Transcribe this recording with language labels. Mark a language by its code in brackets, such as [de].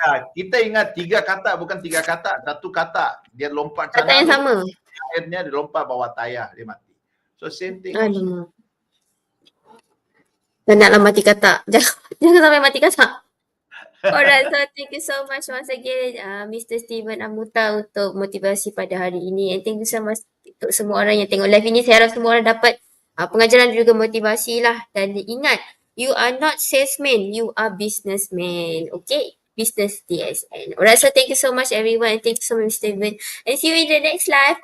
[ms] Kita ingat 3 kata, bukan 3 kata, satu kata. Dia lompat sana. Kata yang sama. Akhirnya dia lompat bawah tayar, dia mati. [en] So same thing. [ms] Alamak. Dan naklah mati kata. Jangan sampai mati kata. [en] Alright, so thank you so much once again Mr. [ms] Steven Amuta untuk motivasi pada hari ini. [en] And thank you so much [ms] untuk semua orang yang tengok live ini. Saya harap semua orang dapat pengajaran dan juga motivasi lah. Dan ingat, [en] you are not salesman, you are businessman. Okay? Business DSN. Alright, so thank you so much everyone. And thank you so much Steven. And see you in the next live.